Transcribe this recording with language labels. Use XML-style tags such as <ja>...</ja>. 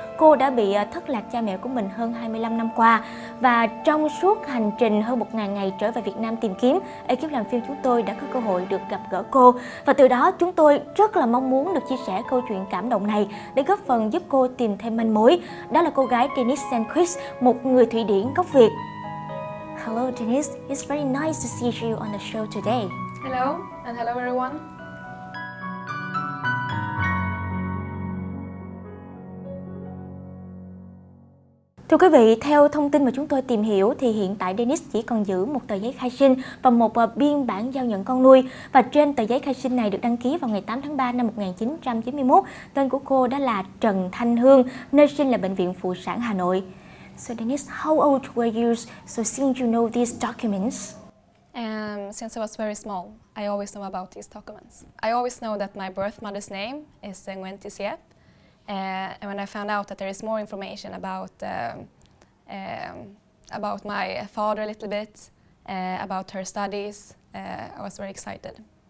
<vi>Cô đã bị thất lạc cha mẹ của mình hơn 25 năm qua và trong suốt hành trình hơn 1.000 ngày trở về Việt Nam tìm kiếm, ekip làm phim chúng tôi đã có cơ hội được gặp gỡ cô và từ đó chúng tôi rất là mong muốn được chia sẻ câu chuyện cảm động này để góp phần giúp cô tìm thêm manh mối. Đó là cô gái Denise Sandquist, một người Thụy Điển gốc Việt.</vi> <en>Hello Denise, it's very nice to see you on the show today. Hello, and hello everyone.</en> <vi>Thưa quý vị, theo thông tin mà chúng tôi tìm hiểu thì hiện tại Denise chỉ còn giữ một tờ giấy khai sinh và một biên bản giao nhận con nuôi. Và trên tờ giấy khai sinh này được đăng ký vào ngày 8 tháng 3 năm 1991. Tên của cô đó là Trần Thanh Hương, nơi sinh là Bệnh viện Phụ sản Hà Nội.</vi> <en>So Denise, how old were you so since you know these documents? Since I was very small, I always know about these documents. I always know that my birth mother's name is Ngay. And when I found out that there is more information about my father a little bit, about her studies, I was very excited.</en>